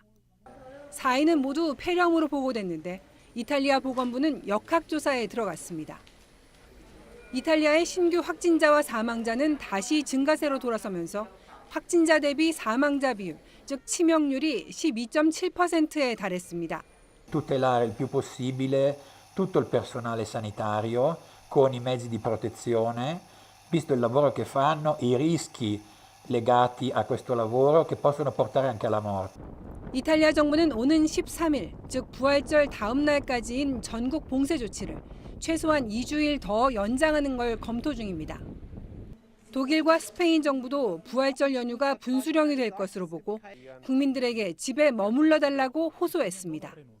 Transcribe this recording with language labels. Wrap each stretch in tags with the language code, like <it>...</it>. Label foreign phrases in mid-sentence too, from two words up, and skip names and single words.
<ko>4인은 모두 폐렴으로 보고됐는데 이탈리아 보건부는 역학조사에 들어갔습니다. 이탈리아의 신규 확진자와 사망자는 다시 증가세로 돌아서면서 확진자 대비 사망자 비율, 즉 치명률이 12.7%에 달했습니다.</ko> <it>Tutelare il più possibile tutto il personale sanitario con i mezzi di protezione, visto il lavoro che fanno e i rischi legati a questo lavoro che possono portare anche alla morte.</it> <ko>이탈리아 정부는 오는 13일, 즉 부활절 다음 날까지인 전국 봉쇄 조치를 최소한 2주일 더 연장하는 걸 검토 중입니다. 독일과 스페인 정부도 부활절 연휴가 분수령이 될 것으로 보고 국민들에게 집에 머물러 달라고 호소했습니다.</ko>